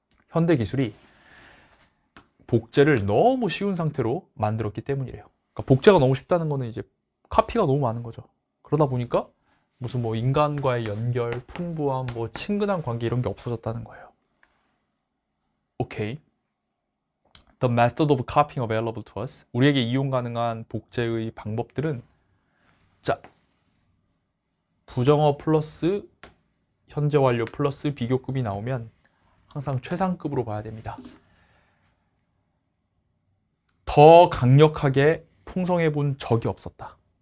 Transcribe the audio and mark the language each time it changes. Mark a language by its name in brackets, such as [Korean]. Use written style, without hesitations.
[Korean] 현대 기술이 복제를 너무 쉬운 상태로 만들었기 때문이래요. 그러니까 복제가 너무 쉽다는 거는 이제 카피가 너무 많은 거죠. 그러다 보니까 무슨 뭐 인간과의 연결, 풍부함, 뭐 친근한 관계 이런 게 없어졌다는 거예요. 오케이. [English] The method of copying available to us. [Korean] 우리에게 이용 가능한 복제의 방법들은, 자, 부정어 플러스 현재 완료 플러스 비교급이 나오면 항상 최상급으로 봐야 됩니다. 더 강력하게 풍성해 본 적이 없었다.